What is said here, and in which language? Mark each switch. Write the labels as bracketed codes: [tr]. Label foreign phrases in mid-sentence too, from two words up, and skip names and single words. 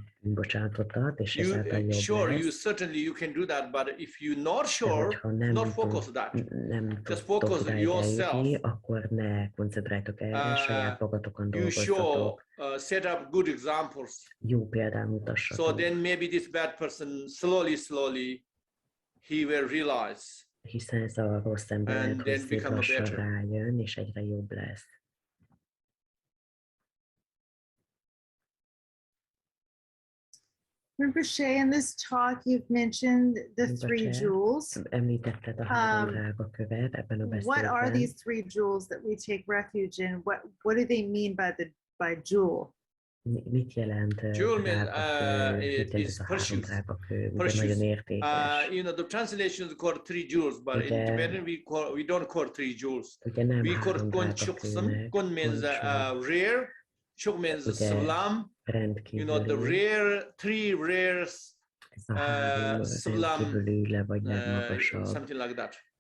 [en] You certainly you can do that, but if you're not sure, not focus on that. Just focus on yourself. You show set up good examples. So then maybe this bad person slowly he will realize. [hu] Hiszen ez a rossz ember lassan rájön, és egyre jobb lesz. [en] Rinpoche, in this talk you've mentioned the three jewels. [hu] Említetted a három drágakövet ebben a beszédben. [en] What are these three jewels that we take refuge in? What do they mean by jewel? [hu] Mit jelent [en] jewel means it is precious. You know, the translations call three jewels, but in Tibetan we don't call three jewels. We call [bo] kun chuksam. [en] Kun means rare. Chuk means salam. You know, the rare, three rare salam, something like that.